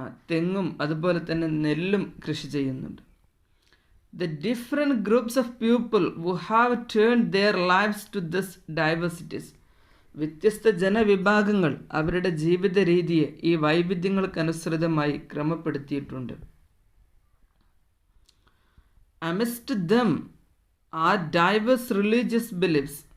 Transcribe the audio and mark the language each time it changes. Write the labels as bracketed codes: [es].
[ml] തെങ്ങും അതുപോലെ തന്നെ നെല്ലും കൃഷി ചെയ്യുന്നുണ്ട്. [en] The different groups of people who have turned their lives to this diversities. [ml] വ്യത്യസ്ത ജനവിഭാഗങ്ങൾ അവരുടെ ജീവിത രീതിയെ ഈ വൈവിധ്യങ്ങൾക്കനുസൃതമായി ക്രമപ്പെടുത്തിയിട്ടുണ്ട്. [en] Amidst them are diverse religious beliefs.